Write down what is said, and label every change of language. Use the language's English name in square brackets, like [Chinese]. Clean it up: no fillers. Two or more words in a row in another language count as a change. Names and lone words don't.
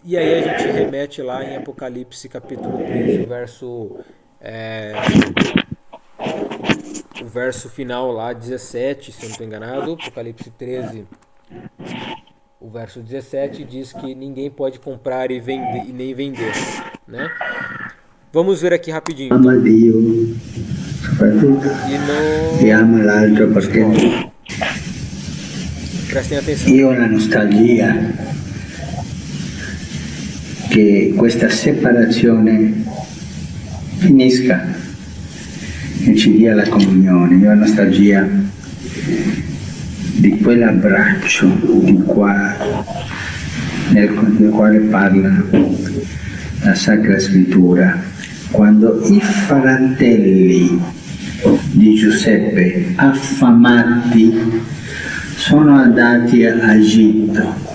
[Portuguese] E aí a gente remete lá em Apocalipse capítulo 13, o verso final lá, 17, se eu não estou enganado. Apocalipse 13, o verso 17 diz que ninguém pode comprar e vender, e nem vender, né? Vamos ver aqui rapidinho. [Italian] Ama Dio, soprattutto, e ama l'altro perché [Portuguese] prestem atenção. [Italian] io ho la nostalgia che questa separazione finisca e ci dia la comunione. Io ho nostalgia di quell'abbraccio nel quale parla la Sacra Scrittura, quando i fratelli di Giuseppe affamati sono andati a Egitto